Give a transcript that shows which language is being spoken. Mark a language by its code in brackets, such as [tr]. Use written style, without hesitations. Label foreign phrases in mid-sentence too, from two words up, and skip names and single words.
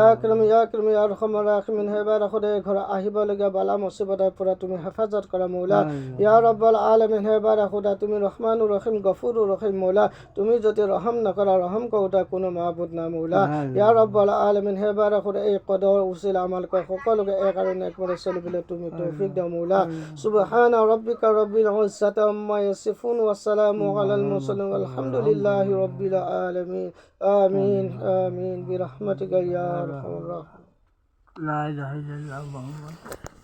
[ar] كريم يا رحمن رحيم [as] হে বাৰা খুদা এই ঘৰ আহিবলগীয়া বালা মুসিবতৰ পৰা তুমি হেফাজত কৰা মৌলা [ar] يا رب العالمين [as] হে বাৰা খুদা তুমি [ar] الرحمن الرحيم الغفور الرحيم [as] মৌলা তুমি যদি ৰহম নকৰা ৰহম কৰোতা কোনো মাবুদ না মৌলা [ar] يا رب العالمين [as] হে বাৰা খুদা এই কদৰ উছিলা আমালকৰ সকলোকে এক আৰু নেকমৰে চলিবলৈ তুমি তৌফিক দাও মৌলা [ar] سبحان ربك رب العزة عما يصفون وسلام على المرسلين الحمد لله رب العالمين آمين آمين برحمتك يا أرحم الراحمين لا إله إلا الله محمد